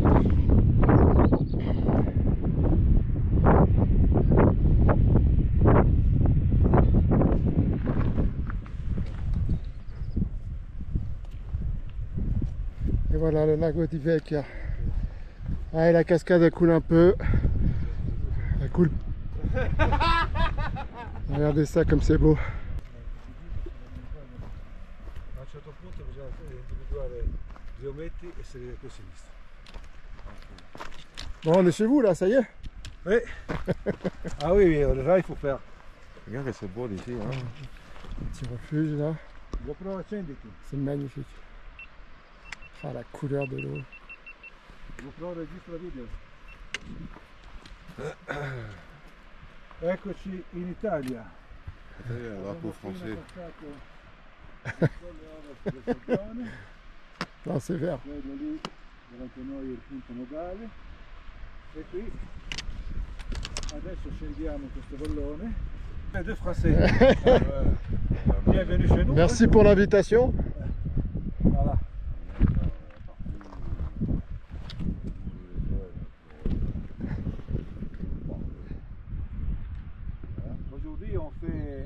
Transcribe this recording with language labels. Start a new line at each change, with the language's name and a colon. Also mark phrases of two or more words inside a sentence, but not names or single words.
French: Et voilà le lago di Vecchia. Ah, et la cascade elle coule un peu. Elle coule. Regardez ça comme c'est beau.
Italian: A un certo punto bisogna individuare gli ometti e salire più a sinistra.
French: Bon, on est chez vous là, ça y est? Oui. Ah oui, là il faut faire Regarde que c'est beau ici. Hein. Un petit refuge là.
Italian: GoPro accendi tu.
French: C'est magnifique. Ah, la couleur de l'eau.
Italian: GoPro registra video. Eccoci in Italia.
French: Drapeau français. Non, c'est vert.
Italian: Quello lì davanti a noi è il punto nodale. E qui adesso scendiamo questo vallone.
French: Deux Français. Bienvenue chez nous. Merci pour l'invitation. Voilà. Aujourd'hui on fait